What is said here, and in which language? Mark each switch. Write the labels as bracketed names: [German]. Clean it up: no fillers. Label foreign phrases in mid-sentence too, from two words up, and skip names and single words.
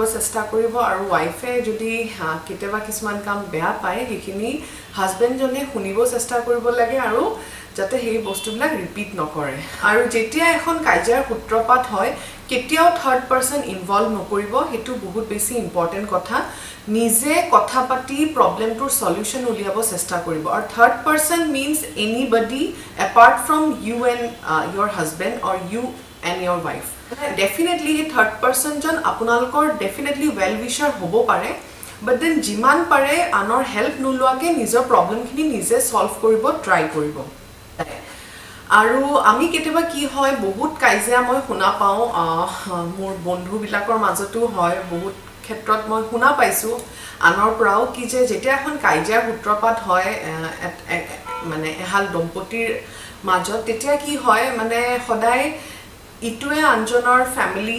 [Assamese] চেষ্টা কৰিব আৰু ওয়াইফে যদি কেতিয়াবা কিছুমান কাম বেয়া পায় হেখিনি হাজবেণ্ড জনে শুনিব চেষ্টা কৰিব লাগে আৰু যাতে সেই বস্তুবিলাক ৰিপিট নকৰে আৰু যেতিয়া এখন কাজিয়াৰ সূত্ৰপাত হয় কেতিয়াও [English] third person involve [Assamese] নকৰিব হেতু বহুত বেছি ইম্পৰ্টেন্ট কথা নিজে কথা পাতি [English] problem solution [Assamese] উলিয়াব চেষ্টা কৰিব আৰু [English] third person means anybody apart from you and your husband or you and your wife definitely third person [Assamese] জন আপোনালোকৰ [English] definitely well wisher [Assamese] হ'ব পাৰে [English] but then [Assamese] যিমান পাৰে আনৰ হেল্প নোলোৱাকে নিজৰ প্ৰবলেমখিনি নিজে সলভ কৰিব ট্ৰাই কৰিব আৰু আমি কেতিয়াবা কি হয় বহুত কাজিয়া মই শুনা পাওঁ মোৰ বন্ধু বিলাকৰ মাজতো হয় বহুত ক্ষেত্ৰত মই শুনা পাইছো আনৰ পৰাও কি যে যেতিয়া এখন কাজিয়াৰ সূত্ৰপাত হয় মানে এহাল দম্পতিৰ মাজত তেতিয়া কি হয় মানে সদায় ইটোৱে আনজনৰ ফ্যামিলি